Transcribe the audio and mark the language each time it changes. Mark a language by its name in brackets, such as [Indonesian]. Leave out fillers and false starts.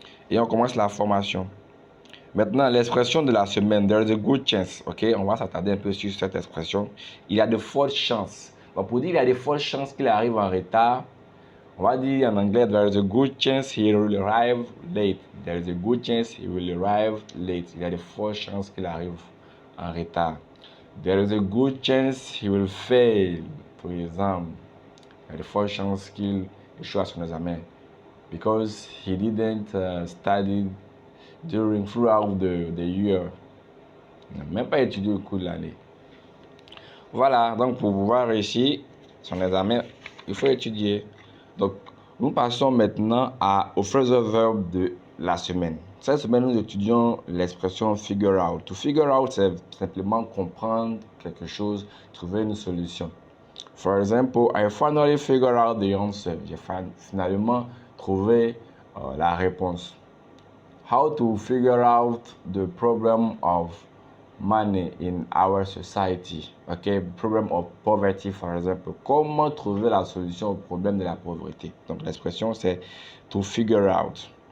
[French] Et on commence la formation. Maintenant, l'expression de la semaine, [English] there is a good chance, [French] ok? On va s'attarder un peu sur cette expression. Il y a de fortes chances. Bon, pour dire il y a de fortes chances qu'il arrive en retard, on va dire en anglais, [English] there is a good chance he will arrive late. There is a good chance he will arrive late. [French] Il y a de fortes chances qu'il arrive en retard. [English] There is a good chance he will fail, [French] par exemple. Il y a de fortes chances qu'il échoue à son examen. [English] Because he didn't study throughout the year. [French] Il n'a même pas étudié au cours de l'année. Voilà, donc pour pouvoir réussir son examen, il faut étudier. Donc, nous passons maintenant au phrasal verb de la semaine. Cette semaine, nous étudions l'expression figure out. To figure out, c'est simplement comprendre quelque chose, trouver une solution. [English] For example, I finally figured out the answer. [French] J'ai finalement trouvé la réponse. [English] How to figure out the problem of money in our society. Okay, problem of poverty, for example. [French] Comment trouver la solution au problème de la pauvreté. Donc l'expression c'est to figure out.